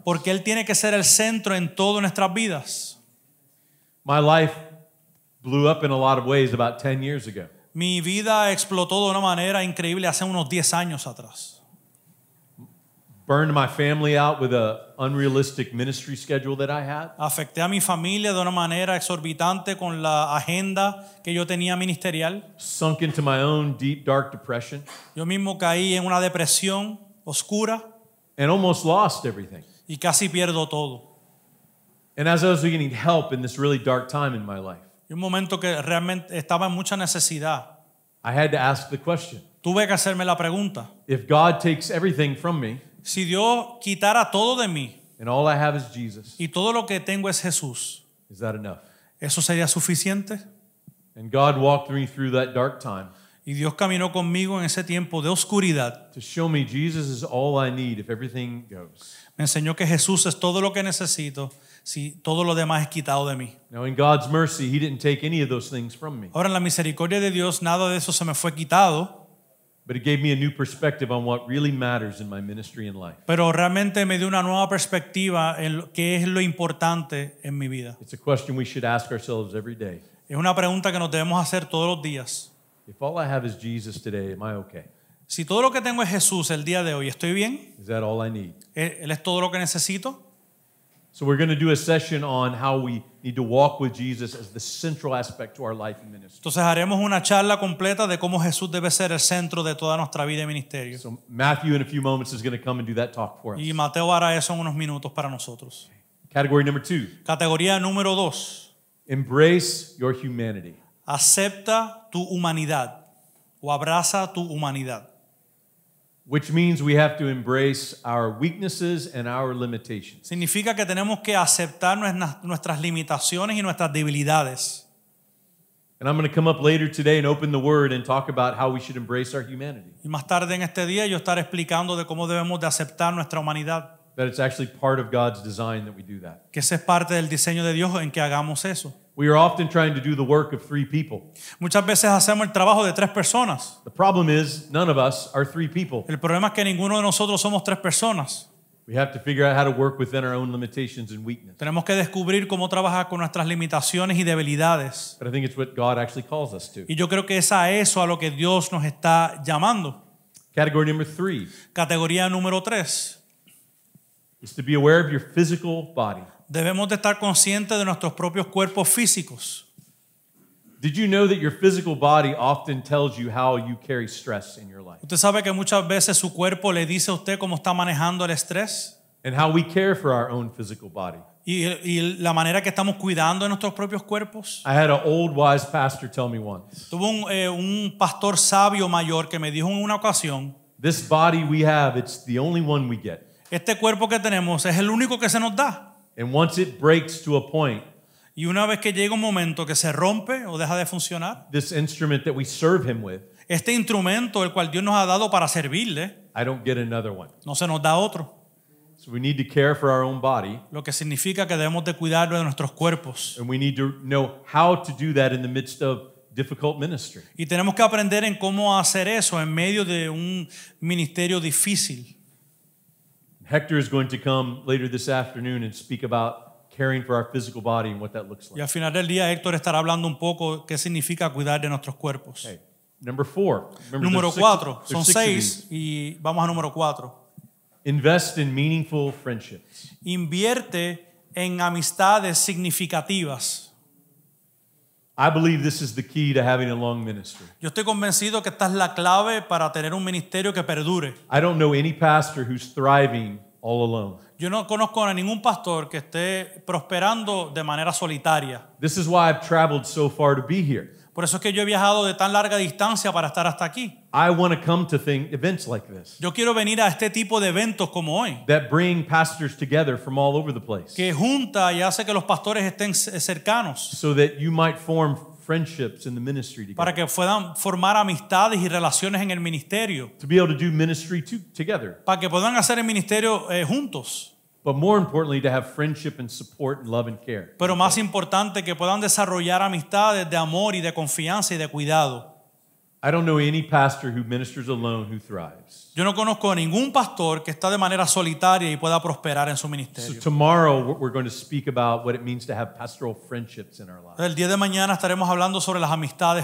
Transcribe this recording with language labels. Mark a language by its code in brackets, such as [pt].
[es] Porque Él tiene que ser el centro en todas nuestras vidas. [en] My life blew up in a lot of ways about 10 years ago. [es] Mi vida explotó de una manera increíble hace unos 10 años atrás. [en] Burned my family out with an unrealistic ministry schedule that I had. [es] Afecté a mi familia de una manera exorbitante con la agenda que yo tenía ministerial. [en] Sunk into my own deep, dark depression. [es] Yo mismo caí en una depresión oscura [en] And almost lost everything. [es] y casi pierdo todo. [en] And as I was getting help in this really dark time in my life, [es] Y un momento que realmente estaba en mucha necesidad. [en] I had to ask the question, [es] Tuve que hacerme la pregunta. [en] if God takes everything from me [es] Si Dios quitara todo de mí [en] and all I have is Jesus, [es] y todo lo que tengo es Jesús, [en] is that enough? [es] ¿eso sería suficiente? [en] And God walked me through that dark time [es] Y Dios caminó conmigo en ese tiempo de oscuridad. [en] to show me Jesus is all I need if everything goes. [es] Me enseñó que Jesús es todo lo que necesito si todo lo demás es quitado de mí. [en] Now, in God's mercy, He didn't take any of those things from me, [es] Ahora, en la misericordia de Dios, nada de eso se me fue quitado, [en] but It gave me a new perspective on what really matters in my ministry and life. [es] pero realmente me dio una nueva perspectiva en qué es lo importante en mi vida. [en] It's a question we should ask ourselves every day. [es] Es una pregunta que nos debemos hacer todos los días. [en] If all I have is Jesus today, am I okay? [es] Si todo lo que tengo es Jesús el día de hoy, ¿estoy bien? [en] Is that all I need? [es] ¿Él es todo lo que necesito? [en] So we're going to do a session on how we need to walk with Jesus as the central aspect to our life and ministry. [es] Entonces haremos una charla completa de cómo Jesús debe ser el centro de toda nuestra vida y ministerio. [en] So Matthew in a few moments is going to come and do that talk for us. [es] Y Mateo hará eso en unos minutos para nosotros. [en] Category number 2, [es] Categoría número 2. [en] embrace your humanity. [es] Acepta tu humanidad o abraza tu humanidad. [en] Which means we have to embrace our weaknesses and our limitations. [es] Significa que tenemos que aceptar nuestras limitaciones y nuestras debilidades. [en] And I'm going to come up later today and open the Word and talk about how we should embrace our humanity. [es] Y más tarde en este día yo estaré explicando de cómo debemos de aceptar nuestra humanidad. [en] That it's actually part of God's design that we do that. [es] Que ese es parte del diseño de Dios en que hagamos eso. [en] We are often trying to do the work of 3 people. [es] Muchas veces hacemos el trabajo de 3 personas. [en] The problem is none of us are 3 people. [es] El problema es que ninguno de nosotros somos 3 personas. [en] We have to figure out how to work within our own limitations and weakness. [es] Tenemos que descubrir cómo trabajar con nuestras limitaciones y debilidades. [en] But I think it's what God actually calls us to. [es] Y yo creo que es a eso a lo que Dios nos está llamando. [en] Category number 3 [es] Categoría número 3. [en] is to be aware of your physical body. [es] Debemos de estar conscientes de nuestros propios cuerpos físicos. [en] Did you know that your physical body often tells you how you carry stress in your life? [es] Usted sabe que muchas veces su cuerpo le dice a usted cómo está manejando el estrés [en] And how we care for our own physical body. [es] y la manera que estamos cuidando de nuestros propios cuerpos. [en] I had an old wise pastor tell me once, [es] Tuve un pastor sabio mayor que me dijo en una ocasión, [en] this body we have, it's the only one we get. [es] este cuerpo que tenemos es el único que se nos da. [en] And once it breaks to a point, [es] Y una vez que llega un momento que se rompe o deja de funcionar, [en] this instrument that we serve him with, [es] este instrumento el cual Dios nos ha dado para servirle, [en] I don't get another one. [es] no se nos da otro. [en] So we need to care for our own body, [es] lo que significa que debemos de cuidar de nuestros cuerpos. [en] and we need to know how to do that in the midst of difficult ministry. [es] Y tenemos que aprender en cómo hacer eso en medio de un ministerio difícil. [en] Hector is going to come later this afternoon and speak about caring for our physical body and what that looks [es] Y [en] like. [es] al final del día Héctor estará hablando un poco qué significa cuidar de nuestros cuerpos. [en] Okay. Number 4. Remember, [es] Número [en] there's [es] 4, [en] there's [es] son [en] six of these. [es] 6 y vamos a número 4. [en] Invest in meaningful friendships. [es] Invierte en amistades significativas. [en] I believe this is the key to having a long ministry. [es] Yo estoy convencido que esta es la clave para tener un ministerio que perdure. [en] I don't know any pastor who's thriving all alone. [es] Yo no conozco a ningún pastor que esté prosperando de manera solitaria. [en] This is why I've traveled so far to be here. [es] Por eso es que yo he viajado de tan larga distancia para estar hasta aquí. [en] I want to come to events like this [es] Yo quiero venir a este tipo de eventos como hoy, [en] that bring pastors together from all over the place [es] que junta y hace que los pastores estén cercanos, [en] so that you might form friendships in the ministry [es] para [en] together, [es] que puedan formar amistades y relaciones en el ministerio, [en] to be able to do ministry together, [es] para que puedan hacer el ministerio juntos. [en] but more importantly, to have friendship and support and love and care. [es] Pero más importante, que puedan desarrollar amistades de amor y de confianza y de cuidado. [en] I don't know any pastor who ministers alone who thrives. [es] Yo no conozco a ningún pastor que está de manera solitaria y pueda prosperar en su [en] So [es] ministerio. [en] tomorrow we're going to speak about what it means to have pastoral friendships in our lives [es] El día de mañana estaremos hablando sobre las amistades